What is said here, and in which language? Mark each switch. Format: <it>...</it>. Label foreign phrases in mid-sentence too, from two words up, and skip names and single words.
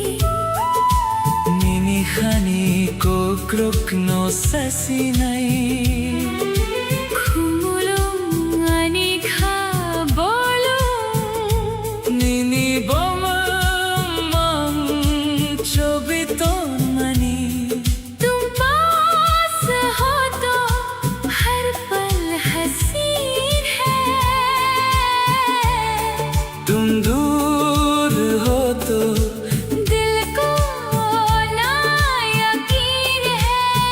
<trp>Nini khani ko kruk no sasinai Khumulum ani kha bolum Nini bomam chobito mani</trp> <hi>तुम पास हो तो हर पल हसीन है तुम दूर हो तो दिल को ना यकीन है</hi>